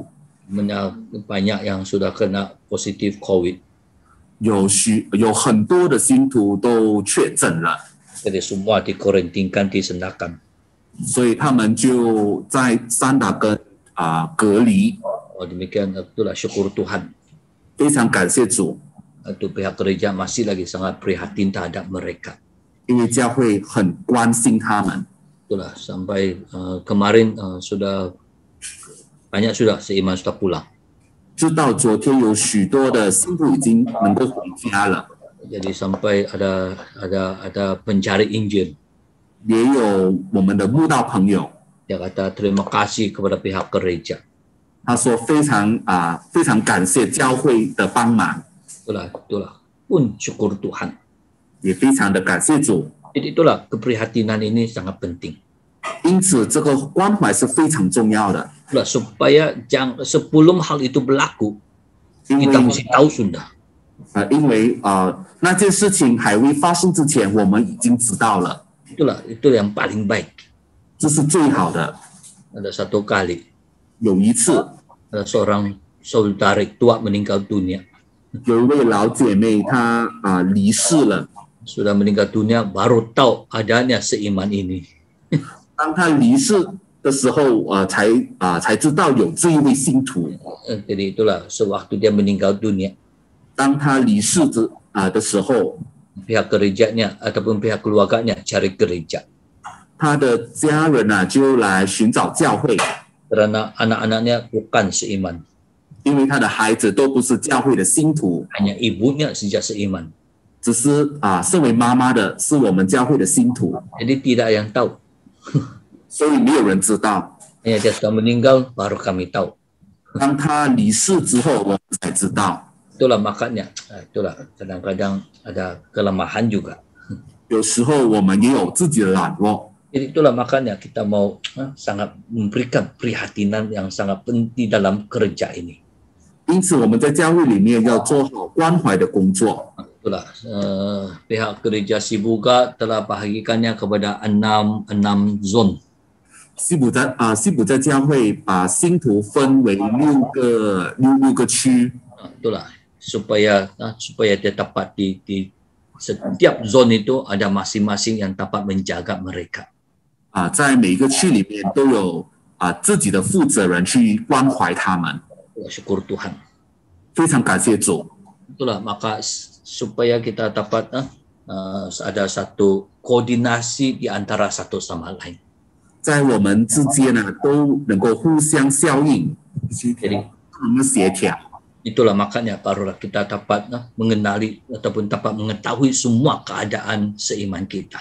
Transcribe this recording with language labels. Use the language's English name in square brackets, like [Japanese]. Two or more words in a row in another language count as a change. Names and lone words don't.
[Malay] Banyak yang sudah kena positif COVID. [Chinese] 有很多的信徒都确诊了， [Malay] Jadi semua dikarantinkan, disendakan. [Chinese] 所以他们就在三打根隔离。 [Malay] Demikian itulah syukur Tuhan. [Chinese] 非常感谢主， [Malay] Itu pihak gereja masih lagi sangat prihatin terhadap mereka. [Chinese] 因为教会很关心他们。 [Malay] Itulah sampai kemarin banyak sudah seiman sudah pulang. [Chinese] 直到昨天有许多的信徒已经能够回家了， [Malay] Jadi sampai ada pencari Injil. [Chinese] 也有我们的慕道朋友， [Malay] Dia kata terima kasih kepada pihak gereja. [Chinese] 他说非常感谢教会的帮忙， [Malay] Itulah pun syukur Tuhan. [Chinese] 也非常的感谢主。 [Malay] Jadi itulah keprihatinan ini sangat penting. [Chinese] 因此，这个关怀是非常重要的， [Malay] Itulah supaya sebelum hal itu berlaku [Chinese] 因 [Malay] kita [Chinese] 为 [Malay] mesti tahu sudah. [Chinese] 那件事情还未发生之前，我们已经知道了， [Malay] Itulah itu yang paling baik. [Chinese] 这是最好的。 [Malay] Ada satu kali [Chinese] 有一次， [Malay] ada seorang saudari tua meninggal dunia. [Chinese] 有一位老姐妹她离世了， [Malay] Sudah meninggal dunia baru tahu adanya seiman ini. [Chinese] 当她离世的时候，才知道有这一位信徒。 [Malay] Jadi itulah sewaktu dia meninggal dunia, [Chinese] 当她离世的时候， [Malay] pihak gerejanya ataupun pihak keluarganya cari gereja. [Chinese] 她的家人就来寻找教会， [Malay] Karena anak-anaknya bukan seiman. [Chinese] 因为她的孩子都不是教会的信徒， [Malay] Hanya ibunya sejak seiman. [Chinese] 只是身为妈妈的是我们教会的信徒， [Malay] Jadi tidak yang tahu [Chinese] 所以没有人知道。 [Malay] Hanya dia sudah meninggal baru kami tahu. [Chinese] 当他离世之后，我们才知道。 [Malay] Itulah makanya, itulah kadang-kadang ada kelemahan juga. [Chinese] 有时候我们也有自己的懒惰， [Malay] Jadi itulah makanya kita mau sangat memberikan prihatinan yang sangat penting dalam kerja ini. [Chinese] 因此我们在教会里面要做好关怀的工作。 [Malay] Itulah pihak gereja Sibuga telah bahagikannya kepada 6 zon. [Chinese] 西普在教会把信徒分为六个区， [Malay] Itulah supaya dia dapat di setiap zon itu ada masing-masing yang dapat menjaga mereka. [Chinese] 在每个区里面都有自己的负责人去关怀他们。 [Malay] Syukur Tuhan. [Chinese] 非常感谢主。 [Malay] Itulah maka supaya kita dapat ada satu koordinasi di antara satu sama lain. [Chinese] 在我们之间呢，都能够互相效应，协调。 [Malay] Itulah makanya barulah kita dapat mengenali ataupun dapat mengetahui semua keadaan seiman kita.